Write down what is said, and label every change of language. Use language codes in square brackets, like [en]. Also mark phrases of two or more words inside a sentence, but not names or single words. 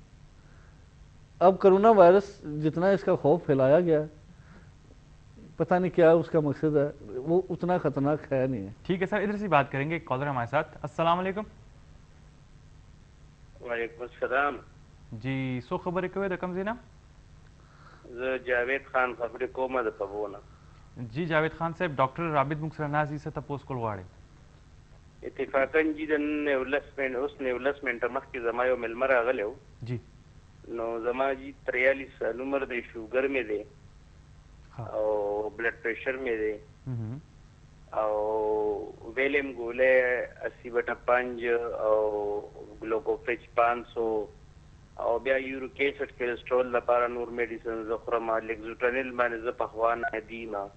[ur] اب کرونا وائرس جتنا اس کا خوف پھیلایا گیا پتہ نہیں کیا اس کا مقصد ہے, وہ اتنا خطرناک ہے نہیں ہے. ٹھیک ہے سر, ادھر سے بات کریں گے. [ar] ایک کالر ہمارے ساتھ. السلام علیکم. وعلیکم السلام. [ps] جی سو خبرې کوي د کوم ځای نه؟ زه جاوید خان خبرې کوم د پبونه. جی جاوید خان صاحب, ډاکټر رابط موږ سره ناست دي, څه تپوس کول غواړئ؟ اتفاقا جی د نن 19 منټه مخکې زما یو مېلمه راغلی و. جی نو زما جی 43 سال عمر دی, شوګر مې دی او [en] blood pressure [ps] مې دی او ویلیم ګولې 80/5 او ګلوکوفریج 500 او بیا [en] uric acid [ps] کولیسټرول لپاره نور میډیسن زه خورم, لیکزوټرنل باندې زه پخوا نه دیم